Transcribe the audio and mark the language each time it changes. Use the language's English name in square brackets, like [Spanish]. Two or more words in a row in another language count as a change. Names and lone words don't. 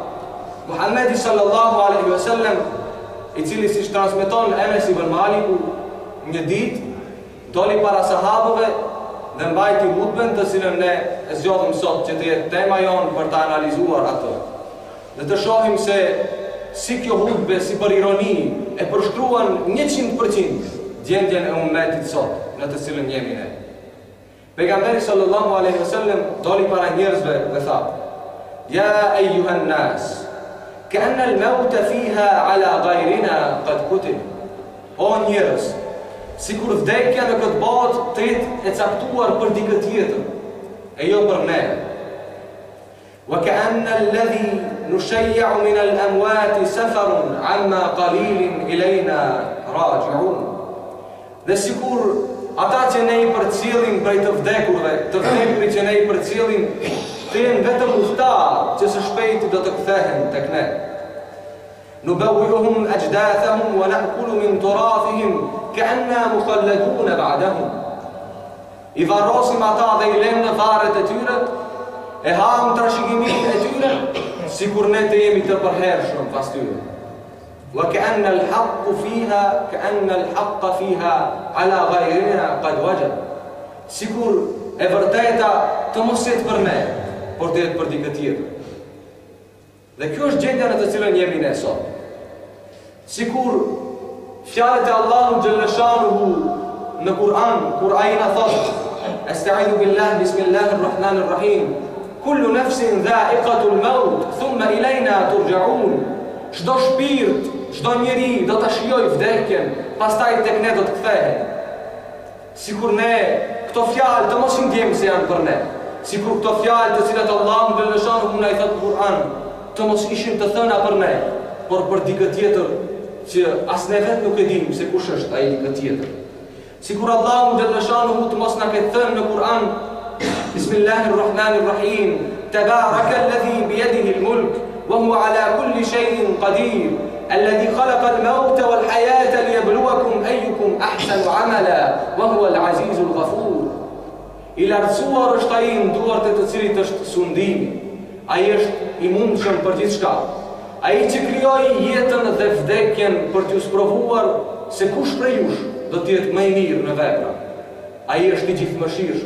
[Albanian] Muhammedi [Arabic] صلى الله عليه وسلم, [Albanian] i cili siç transmeton Enes ibn Maliku, një ditë doli para sahabëve dhe mbajti hutben të cilën ne e zgjodhëm sot që të jetë tema jonë për të analizuar atë. dhe të shohim se si kjo hutbe, si për ironi, e përshkruan 100% gjendjen e ummetit sot, në të cilën jemi ne. Pejgamberi [Arabic] صلى الله عليه وسلم [Albanian] doli para njerëzve dhe tha: [Arabic] "يا أيها الناس كأن الموت فيها على غيرنا قد كتب." [Albanian] O njerëz, sikur vdekja në këtë botë të jetë e caktuar për dikë tjetër, e jo për ne. [Arabic] وكأن الذي نشيع من الأموات سفر عما قليل إلينا راجعون. [Albanian] Dhe sikur ata që ne I përcjellim prej të vdekurve, të vdekurit që ne I përcjellim, të jenë vetëm udhëtar që së shpejti do të kthehen tek ne. [Arabic] نبوئهم أجداثهم ونأكل من تراثهم كأننا مخلدون بعدهم. [Albanian] I varrosim ata dhe I lëmë në varet e tyre, e ham trashëgiminë e tyre, sikur ne të jemi të përhershëm pas tyre. [Arabic] وكأن الحق فيها على غيرنا قد وجب. [Albanian] Sikur e vërteta të mos jetë për ne, por të jetë për dikë tjetër. Dhe kjo është gjendja në të cilën jemi ne sot. Sikur fjalët e Allahut xhallashanuhu në Kur'an, kur ai na thotë: [Arabic] "أستعيذ بالله بسم الله الرحمن الرحيم. كل نفس ذائقة الموت ثم إلينا ترجعون." [Albanian] Çdo shpirt, çdo njeri do ta shijojë vdekjen, pastaj tek ne do të kthehet. Sikur ne këto fjalë të mos I ndjejmë se janë për ne. Sikur këto fjalë të cilat Allahu xhallashanuhu na I thotë në Kur'an, të mos ishin të thëna për ne, por për dikë tjetër që as ne vetë nuk e dimë se kush është ai dikë tjetër. Sikur Allahu xhallashanuhu të mos na ketë thënë në Kur'an: [Arabic] بسم الله الرحمن الرحيم. تبارك الذي بيده الملك وهو على كل شيء قدير. الذي خلق الموت والحياة ليبلوكم أيكم أحسن عملا وهو العزيز الغفور. [Albanian] I lartësuar është ai në duart e të cilit është sundimi. Ai është I mundshëm për gjithçka. Ai që krijoi jetën dhe vdekjen për t'ju sprovuar se kush prej jush do të jetë më I mirë në vepra. Ai është I gjithëmëshirshëm.